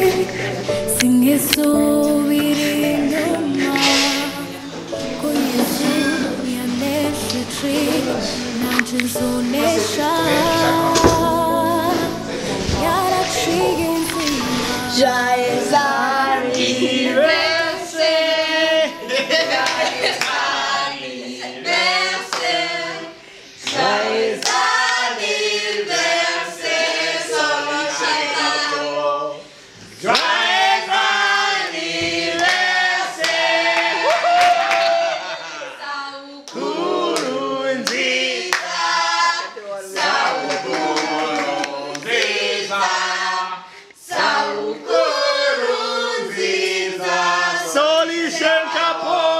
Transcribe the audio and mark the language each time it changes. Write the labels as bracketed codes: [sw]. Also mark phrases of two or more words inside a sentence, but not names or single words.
[rw] singesubira inyuma ko Yesu nanje nzonesha yaraciye inzira [fr] Joyeux anniversaire. Joyeux anniversaire. Joyeux anniversaire, Solichet Capo. Joyeux anniversaire. [rw] Sabukuru nziza. Sabukuru nziza. Sabukuru nziza. Solichet Capo.